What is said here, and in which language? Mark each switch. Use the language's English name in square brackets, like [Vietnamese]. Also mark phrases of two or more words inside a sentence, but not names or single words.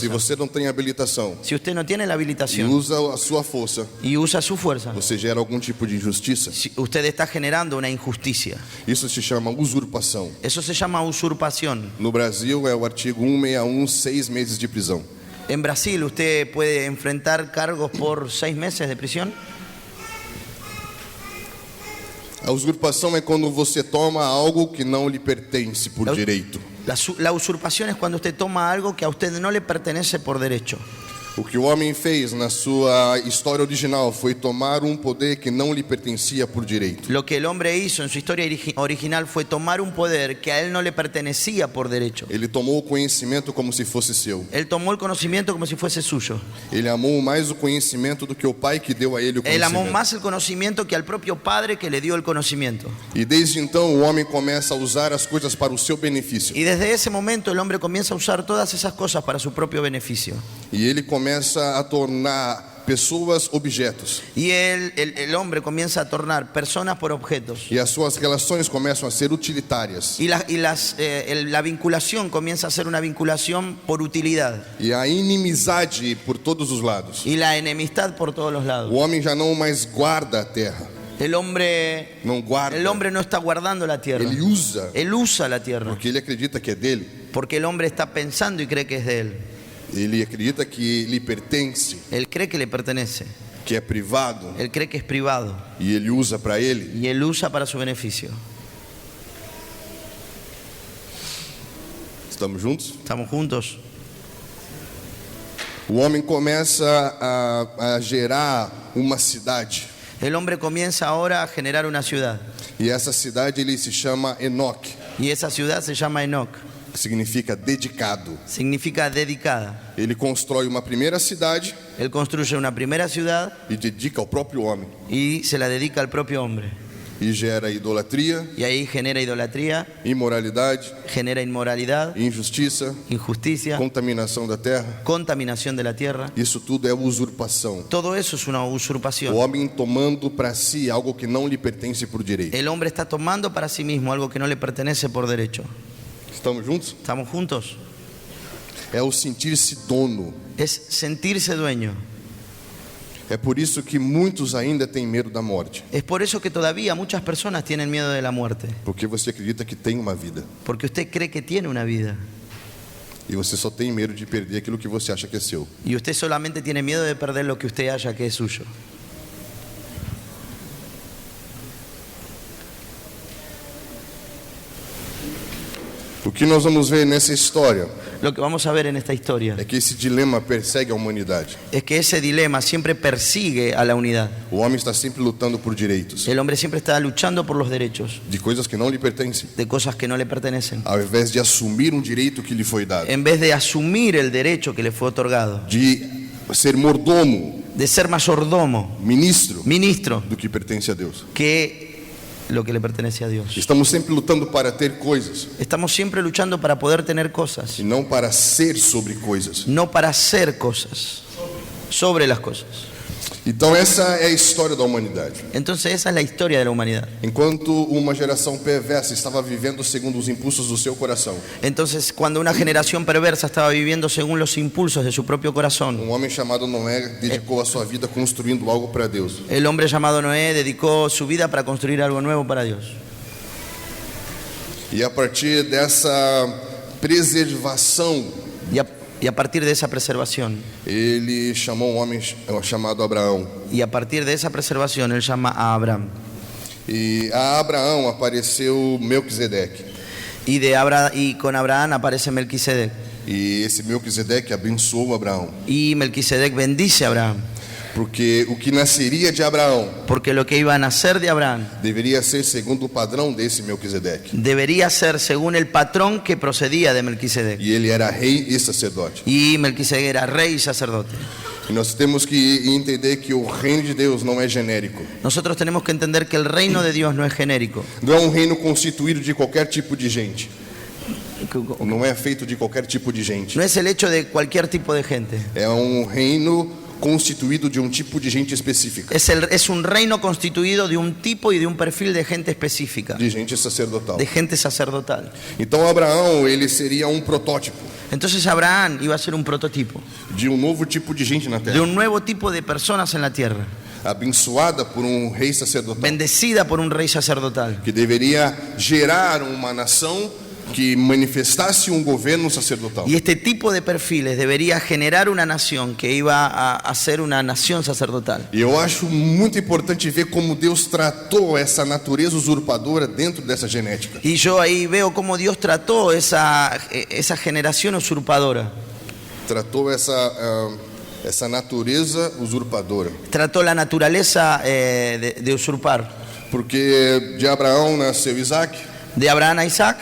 [Portuguese] Se você não tem habilitação [Spanish] Si usted no tiene la [Portuguese] e [Spanish] habilitación [Portuguese] usa a sua força, [Spanish] y usa su fuerza, [Portuguese] você gera algum tipo de injustiça. [Spanish] usted está generando una injusticia. [Portuguese] Isso se chama usurpação. [Spanish] Eso se llama usurpación. [Portuguese] No Brasil é o artigo 161, 6 meses de prisão. [Spanish] En Brasil usted puede enfrentar cargos por 6 meses de prisión. [Portuguese] A usurpação é quando você toma algo que não lhe pertence por direito. [Spanish] La usurpación es cuando usted toma algo que a usted no le pertenece por derecho. [Portuguese] O que o homem fez na sua história original foi tomar um poder que não lhe pertencia por direito. [Spanish] Lo que el hombre hizo en su historia original fue tomar un poder que a él no le pertenecía por derecho. [Portuguese] Ele tomou o conhecimento como se fosse seu. [Spanish] Él tomó el conocimiento como si fuese suyo. [Portuguese] Ele amou mais o conhecimento do que o pai que deu a ele o [Spanish] Él amó [Portuguese] conhecimento. [Spanish] más el conocimiento que al propio padre que le dio el conocimiento. [Portuguese] E desde então o homem começa a usar as coisas para o seu benefício. [Spanish] Y desde ese momento el hombre comienza a usar todas esas cosas para su propio beneficio. [Portuguese] E ele começa a tornar pessoas objetos. [Spanish] Y el hombre comienza a tornar personas por objetos. [Portuguese] E as suas relações começam a ser utilitárias. [Spanish] Y la vinculación comienza a ser una vinculación por utilidad. [Portuguese] E a inimizade por todos os lados. [Spanish] Y la enemistad por todos los lados. [Portuguese] O homem já não mais guarda a terra. [Spanish] El hombre no está guardando la tierra. [Portuguese] Ele usa [Spanish] Él usa la tierra. [Portuguese] porque ele acredita que é dele. [Spanish] Porque el hombre está pensando y cree que es de él. [Portuguese] Ele acredita que lhe pertence, [Spanish] Él cree que le pertenece. [Portuguese] que é privado, [Spanish] Él cree que es privado. [Portuguese] e ele usa para ele. [Spanish] Y él usa para su beneficio. [Portuguese] Estamos juntos? [Spanish] ¿Estamos juntos? [Portuguese] O homem começa a gerar uma cidade. [Spanish] El hombre comienza ahora a generar una ciudad. [Portuguese] E essa cidade ele se chama Enoque, [Spanish] Y esa ciudad se llama Enoc. [Portuguese] que significa dedicado. [Spanish] Significa dedicada. [Portuguese] Ele constrói uma primeira cidade [Spanish] Él construye una primera ciudad [Portuguese] e dedica ao próprio homem. [Spanish] y se la dedica al propio hombre. [Portuguese] E gera idolatria, [Spanish] Y ahí genera idolatría, [Portuguese] imoralidade, [Spanish] genera inmoralidad, [Portuguese] injustiça, [Spanish] injusticia, [Portuguese] contaminação da terra. [Spanish] contaminación de la tierra. [Portuguese] Isso tudo é usurpação. [Spanish] Todo eso es una [Portuguese] O [Spanish] usurpación. [Portuguese] homem tomando para si algo que não lhe pertence por direito. [Spanish] El hombre está tomando para sí mismo algo que no le pertenece por derecho. [Portuguese] Estamos juntos? [Spanish] ¿Estamos juntos? [Portuguese] É o sentir-se dono. [Spanish] Es sentirse dueño. [Portuguese] É por isso que muitos ainda têm medo da morte. [Spanish] Es por eso que todavía muchas personas tienen miedo de la muerte. [Portuguese] Porque você acredita que tem uma vida. [Spanish] Porque usted cree que tiene una vida. [Portuguese] E você só tem medo de perder aquilo que você acha que é seu. [Spanish] Y usted solamente tiene miedo de perder lo que usted haya que es suyo. [Portuguese] O que nós vamos ver nessa história [Spanish] Lo que vamos a ver en esta historia [Portuguese] é que esse dilema persegue a humanidade. [Spanish] es que ese dilema siempre persigue a la unidad. [Portuguese] O homem está sempre lutando por direitos, [Spanish] El hombre siempre está luchando por los derechos [Portuguese] de coisas que não lhe pertencem, [Spanish] de cosas que no le pertenecen. [Portuguese] ao invés de assumir um direito que lhe foi dado, [Spanish] En vez de asumir el derecho que le fue otorgado, [Portuguese] de ser mordomo, [Spanish] de ser mayordomo, [Portuguese] ministro [Spanish] ministro, [Portuguese] do que pertence a Deus. [Spanish] que lo que le pertenece a Dios. [Portuguese] Estamos sempre lutando para ter coisas [Spanish] Estamos siempre luchando para poder tener cosas, [Portuguese] e não para ser sobre coisas. [Spanish] no para hacer cosas, sobre las cosas. [Portuguese] Então essa é a história da humanidade. [Spanish] Entonces esa es la historia de la humanidad. [Portuguese] Enquanto uma geração perversa estava vivendo segundo os impulsos do seu coração, [Spanish] Entonces cuando una generación perversa estaba viviendo según los impulsos de su propio corazón, [Portuguese] homem chamado Noé dedicou a sua vida construindo algo para Deus. [Spanish] el hombre llamado Noé dedicó su vida para construir algo nuevo para Dios. [Portuguese] E a partir dessa preservação, [Spanish] Y a partir de esa preservación, [Portuguese] ele chamou um homem chamado Abraão. [Spanish] y a partir de esa preservación, él llama a Abraham. [Portuguese] E a Abraão apareceu Melquisedeque. [Spanish] Y con Abraham aparece Melquisedec. [Portuguese] E esse Melquisedeque abençoou Abraão. [Spanish] Y Melquisedec bendice a Abraham. [Portuguese] Porque o que nasceria de Abraão [Spanish] Porque lo que iba a nacer de Abraham [Portuguese] deveria ser segundo o padrão desse Melquisedeque. [Spanish] debería ser según el patrón que procedía de Melquisedec. [Portuguese] E ele era rei e sacerdote. [Spanish] Y Melquisedec era rey y sacerdote. [Portuguese] E nós temos que entender que o reino de Deus não é genérico. [Spanish] Nosotros tenemos que entender que el reino de Dios no es genérico. [Portuguese] Não é um reino constituído de qualquer tipo de gente. Não é feito de qualquer tipo de gente. [Spanish] No es el hecho de cualquier tipo de gente. [Portuguese] É um reino constituído de um tipo de gente específica. [Spanish] Es un reino constituido de un tipo y de un perfil de gente específica, [Portuguese] De gente sacerdotal. [Spanish] de gente sacerdotal. [Portuguese] Então Abraão, ele seria um protótipo [Spanish] Entonces Abraham iba a ser un prototipo [Portuguese] de um novo tipo de gente na [Spanish] de [Portuguese] terra, [Spanish] un nuevo tipo de personas en la tierra, [Portuguese] abençoada por um rei sacerdotal, [Spanish] bendecida por un rey sacerdotal, [Portuguese] que deveria gerar uma nação que manifestasse um governo sacerdotal. [Spanish] y este tipo de perfiles debería generar una nación que iba a ser una nación sacerdotal. [Portuguese] E eu acho muito importante ver como Deus tratou essa natureza usurpadora dentro dessa genética. [Spanish] Y yo ahí veo cómo Dios trató esa generación usurpadora, [Portuguese] Tratou essa natureza usurpadora. [Spanish] trató la naturaleza de usurpar. [Portuguese] Porque de Abraão nasceu Isaac, [Spanish] De Abraham a Isaac,